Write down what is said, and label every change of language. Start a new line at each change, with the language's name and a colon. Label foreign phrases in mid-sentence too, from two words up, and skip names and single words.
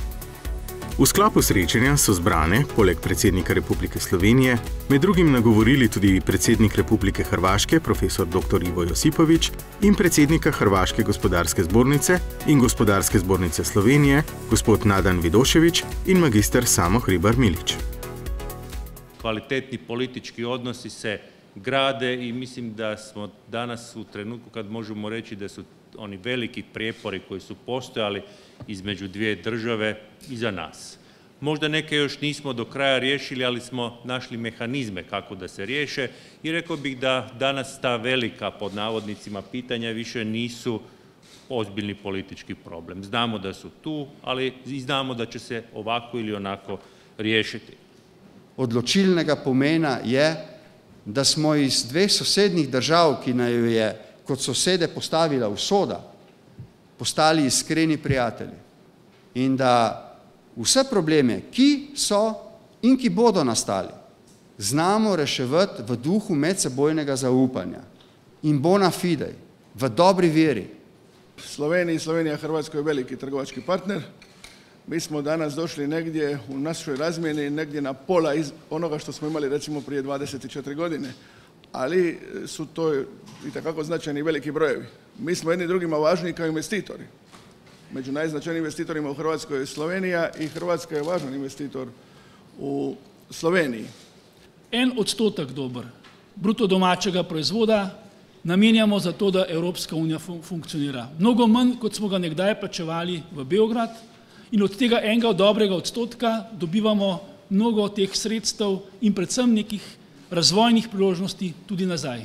Slovenian: V sklopu srečanja so zbrane, poleg predsednika Republike Slovenije, med drugim nagovorili tudi predsednik Republike Hrvaške, profesor dr. Ivo Josipović, in predsednika Hrvaške gospodarske zbornice in Gospodarske zbornice Slovenije, gospod Nadan Vidošević in magister Samo Hribar Milić.
Croatian: Kvalitetni politički odnosi se grade i mislim da smo danas u trenutku kad možemo reći da su oni veliki prijepori koji su postojali između dvije države iza nas. Možda neke još nismo do kraja riješili, ali smo našli mehanizme kako da se riješe i rekao bih da danas ta velika, pod navodnicima, pitanja više nisu ozbiljni politički problem. Znamo da su tu, ali i znamo da će se ovako ili onako riješiti.
Slovenian: Odločilnega pomena je, da smo iz dveh sosednjih držav, ki naju je kot sosede postavila usoda, postali iskreni prijatelji in da vse probleme, ki so in ki bodo nastali, znamo reševati v duhu medsebojnega zaupanja in
Latin: bona fide,
Slovenian: v dobri veri.
Croatian: Slovenija Hrvatskoj je veliki trgovački partner. Mi smo danas došli negdje u našoj razmjeni, negdje na pola onoga što smo imali recimo prije 24 godine. Ali su to itekako značajni i veliki brojevi. Mi smo jedni drugima važni kao investitori. Među najznačajnijim investitorima u Hrvatskoj je Slovenija i Hrvatska je važan investitor u Sloveniji.
Slovenian: 1% dober bruto domačega proizvoda namenjamo za to, da Evropska unija funkcionira. Mnogo manj, kot smo ga nekdaj plačevali v Beograd, in od tega enega dobrega odstotka dobivamo mnogo teh sredstev in predvsem nekih razvojnih priložnosti tudi nazaj.